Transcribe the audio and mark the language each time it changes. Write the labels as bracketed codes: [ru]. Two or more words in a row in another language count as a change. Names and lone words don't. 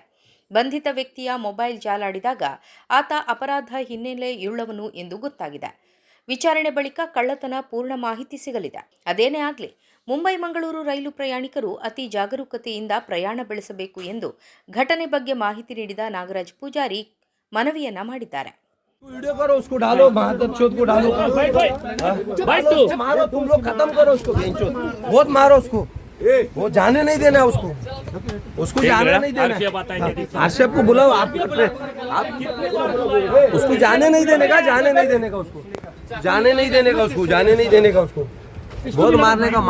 [kn] ಬಂಧಿತ ವ್ಯಕ್ತಿಯ ಮೊಬೈಲ್ ಜಾಲಾಡಿದಾಗ ಆತ ಅಪರಾಧ ಹಿನ್ನೆಲೆಯುಳ್ಳವನು ಎಂದು ಗೊತ್ತಾಗಿದೆ. ವಿಚಾರಣೆ ಬಳಿಕ ಕಳ್ಳತನ ಪೂರ್ಣ ಮಾಹಿತಿ ಸಿಗಲಿದೆ. ಅದೇನೇ ಆಗಲಿ, ಮುಂಬೈ ಮಂಗಳೂರು ರೈಲು ಪ್ರಯಾಣಿಕರು ಅತಿ ಜಾಗರೂಕತೆಯಿಂದ ಪ್ರಯಾಣ ಬೆಳೆಸಬೇಕು ಎಂದು ಘಟನೆ ಬಗ್ಗೆ ಮಾಹಿತಿ ನೀಡಿದ ನಾಗರಾಜ್ ಪೂಜಾರಿ ಮನವಿಯನ್ನ ಮಾಡಿದ್ದಾರೆ. [hi] वीडियो करो, उसको डालो, महादत्त को डालो, मारो, तुम लोग खत्म करो उसको, बहुत मारो उसको, वो जाने नहीं देना उसको जाने नहीं देना। आशेप को बुलाओ, आप उसको जाने नहीं देने का, जाने नहीं देने का उसको, जाने नहीं देने का उसको, जाने नहीं देने का उसको, बहुत मारने का।